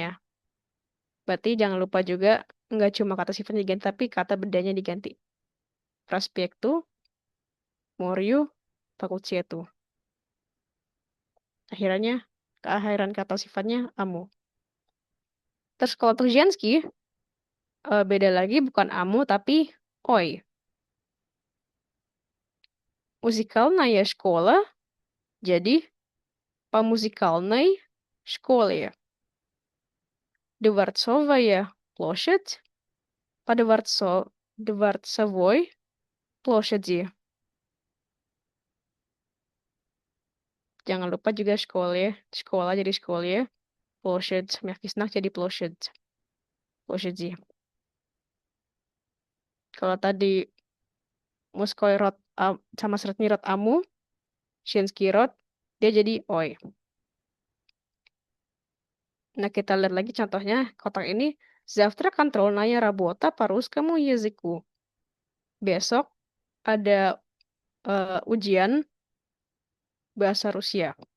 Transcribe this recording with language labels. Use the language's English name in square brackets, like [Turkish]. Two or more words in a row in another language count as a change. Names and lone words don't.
[Indonesian] Berarti jangan lupa juga nggak cuma kata sifatnya diganti tapi kata bendanya diganti. [Russian] Проспекту Морю Факультету. [Indonesian] Akhirannya keakhiran kata sifatnya amu. Terus kalau untuk Zensky beda lagi bukan amu tapi oi. [Russian] Музыкальная школа jadi по музыкальной школе. Дворцовая площадь по дворцовой площади. [Indonesian] Jangan lupa juga школе. Sekolah jadi [Russian] школе. Площадь. Мягкий знак jadi площадь. Площади. [Indonesian] Kalau tadi [Russian] Мужской род [Indonesian] sama [Russian] Средний род [Indonesian] amu, [Russian] Женский род, [Indonesian] dia jadi oi. Nah, kita lihat lagi contohnya. Kotak ini. [Russian] Завтра контрольная работа по русскому языку. [Indonesian] Besok ada ujian bahasa Rusia.